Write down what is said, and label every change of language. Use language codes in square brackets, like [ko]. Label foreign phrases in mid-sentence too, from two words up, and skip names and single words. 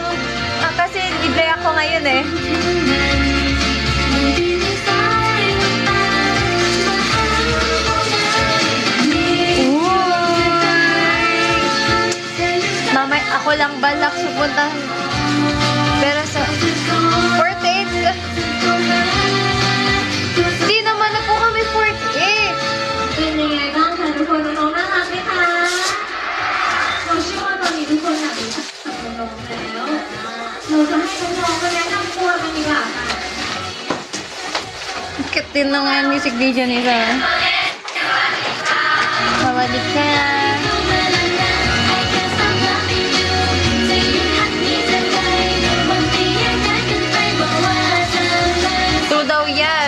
[tl] kasi libre ako ngayon eh. Mamay, ako lang balak supunta. Pero sa 48 ka. Di naman na po kami 48. [th] เป็นยังไงบ้างคะทุกคนน้องๆน่ารักไหมคะเราเชื่อว่าตอนนี้ทุกคนอยากรู้จักน้องๆแล้วเราจะให้น้องๆมาแนะนำตัวกันดีกว่าค่ะ [tl] Cute din ng [en] music video [tl] nila. [th] สวัสดีค่ะ. [tl] True daw yan.